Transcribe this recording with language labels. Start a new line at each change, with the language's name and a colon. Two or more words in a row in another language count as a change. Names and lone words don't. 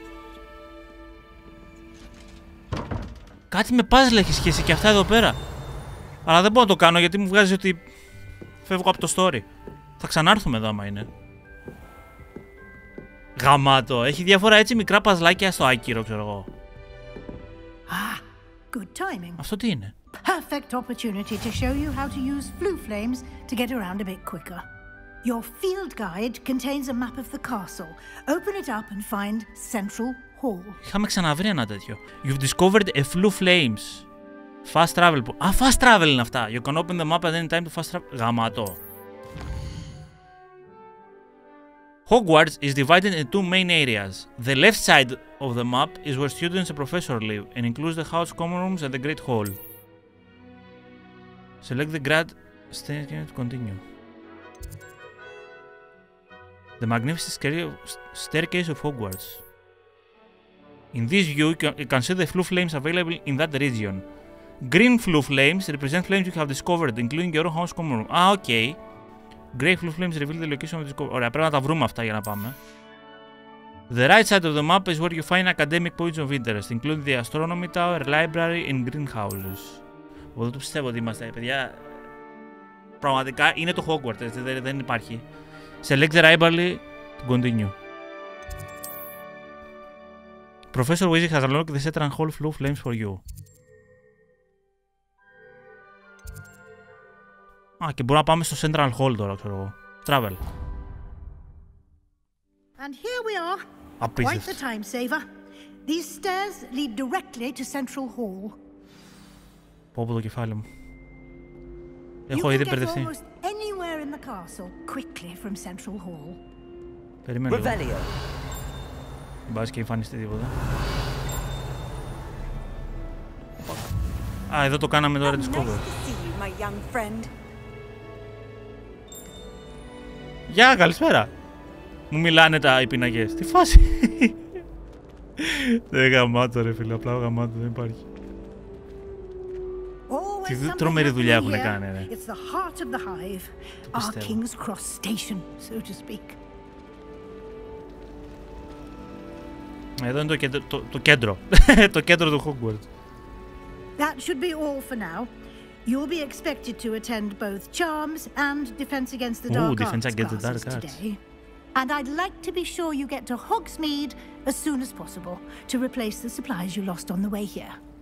Greek: Κάτι με puzzle έχει σχέση και αυτά εδώ πέρα. Αλλά δεν μπορώ να το κάνω γιατί μου βγάζει ότι φεύγω από το story. Θα ξανάρθουμε εδώ άμα είναι. Γαμάτο, έχει διάφορα έτσι μικρά παζλάκια στο άκυρο, ξέρω εγώ.
English: Good timing.
Greek: Αυτό τι είναι?
English: Perfect opportunity to show you how to use flue flames to get around a bit quicker. Your field guide contains a map of the castle. Open it up and find Central Hall.
Greek: Είχαμε ξαναβρει ένα τέτοιο.
English: You've discovered a flue flames. Fast travel. Fast travel
Greek: είναι αυτά.
English: You can open the map at any time to fast travel.
Greek: Γαμάτο.
English: Hogwarts is divided into two main areas. The left side of the map is where students and professors live and includes the house common rooms and the Great Hall. Select the grad staircase to continue. The magnificent staircase of Hogwarts. In this view, you can see the flue flames available in that region. Green flue flames represent flames you have discovered, including your own house common room. Okay. Grey flue flames reveal the location of the discovery.
Greek: Ωραία, πρέπει να τα βρούμε αυτά για να πάμε.
English: The right side of the map is where you find academic points of interest, including the astronomy tower, library and greenhouses.
Greek: Εγώ δεν το πιστεύω ότι είμαστε, παιδιά. Πραγματικά είναι το Hogwarts, δεν υπάρχει.
English: Select the library to continue. Professor Weasley has unlocked the Central Hall flue flames for you.
Greek: Α, και μπορούμε να πάμε στο Central Hall τώρα, ξέρω εγώ.
English: Travel. And here we are. Quite the time saver. These stairs lead directly to Central Hall.
Greek: Πω το κεφάλι μου.
English: You
Greek: Έχω
English: can
Greek: ήδη
English: get
Greek: μπερδευτεί.
English: almost anywhere in the castle quickly from Central Hall.
Greek: Περιμένω λίγο. Δεν πας και εμφανιστεί τίποτα. Α, εδώ το κάναμε τώρα της κόβερ. Γεια, καλησπέρα. Μου μιλάνε οι πινακές. Τι φάση. Δεν γαμάτο ρε φίλε, απλά γαμάτο, δεν υπάρχει. Τι τρομερή δουλειά έχουν κάνει ρε.
English: It's the heart of the hive. Our King's Cross station, so to speak.
Greek: Εδώ είναι το κέντρο. Το κέντρο του Hogwarts.
English: That should be all for now. You'll be expected to attend both Charms and Defense Against the Dark Arts classes today. And I'd like to be sure you get to Hogsmeade as soon as possible to replace the supplies you lost on the way here.